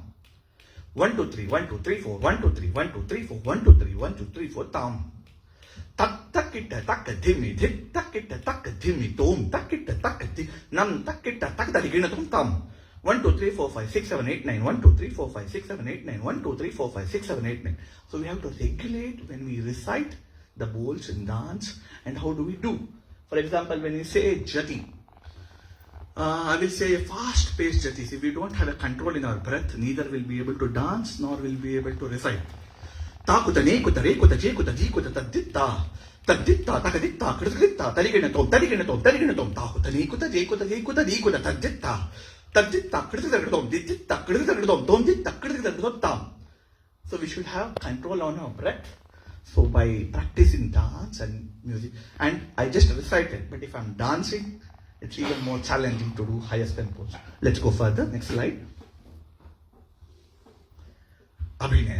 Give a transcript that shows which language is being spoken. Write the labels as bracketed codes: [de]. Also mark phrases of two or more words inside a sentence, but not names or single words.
[en] 1, 2, 3, 1, 2, 3, 4, 1, 2, 3, 1, 2, 3, 4, 1, 2, 3, 1, 2, 3, 4, tam. Takita takadhimi dhik takita takadhimi tom takita takati nam takita takadhimi tam. 1 2 3 4 5 6 7 8 9. 1 2 3 4 5 6 7 8 9. 1 2 3 4 5 6 7 8 9. So we have to regulate when we recite the bowls in dance. And how do we do? For example, when we say jati, I will say a fast-paced jatis. If we don't have a control in our breath, neither will be able to dance nor will be able to recite. Takuta nekuta rekuta jekuta jikuta taditta taditta takaditta kridita taliginatom taliginatom taliginatom takuta nekuta jekuta jekuta jikuta taditta taditta kriditatom ditta kriditatom tom ditta kriditatom tam. So we should have control on our breath. So by practicing dance and music, and I just recited, but if I'm dancing, it's even more challenging to do highest tempos. Let's go further. Next slide. Abhinaya.